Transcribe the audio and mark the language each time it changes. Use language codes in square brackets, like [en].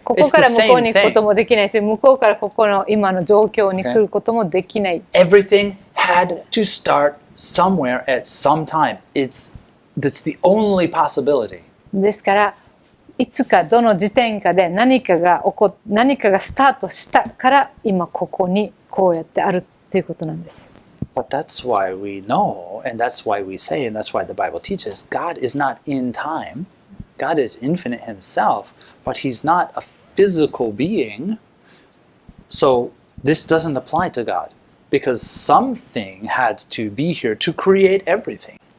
[ja] ここから向こうに行くこともできないし向こうからここの今の状況に来ることもできない。 [en] Everything had to start somewhere at some time. That's the only possibility. [ja] ですからいつかどの時点かで何かがスタートしたから今ここにこうやってあるっていうことなんです。 [en] But that's why we know, and that's why we say, and that's why the Bible teaches, God is not in time. God is infinite himself, but he's not a physical being. So this doesn't apply to God because something had to be here to create everything.